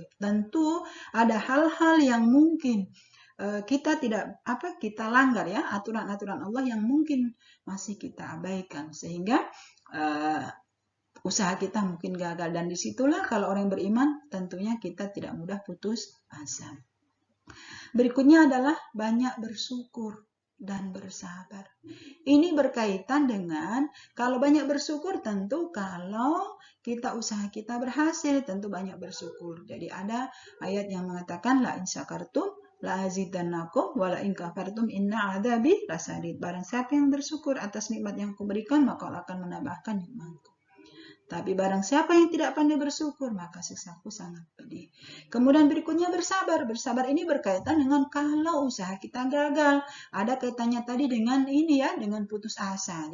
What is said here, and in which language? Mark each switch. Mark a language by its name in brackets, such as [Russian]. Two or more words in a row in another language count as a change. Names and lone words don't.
[Indonesian] Tentu ada hal-hal yang mungkin kita langgar ya, aturan-aturan Allah yang mungkin masih kita abaikan, sehingga usaha kita mungkin gagal, dan disitulah kalau orang beriman tentunya kita tidak mudah putus asa. Berikutnya adalah banyak bersyukur dan bersabar. Ini berkaitan dengan kalau banyak bersyukur, tentu kalau usaha kita berhasil, tentu banyak bersyukur. Jadi ada ayat yang mengatakan [Arabic] لئن شكرتم لأزيدنكم ولئن كفرتم إن عذابي لشديد. [Indonesian] Barang siapa yang bersyukur atas nikmat yang kuberikan, maka Allah akan menambahkan nikmatku. Tapi barang siapa yang tidak pandai bersyukur, maka siksaku sangat pedih. Kemudian berikutnya bersabar. Bersabar ini berkaitan dengan kalau usaha kita gagal. Ada kaitannya tadi dengan ini ya, dengan putus asa.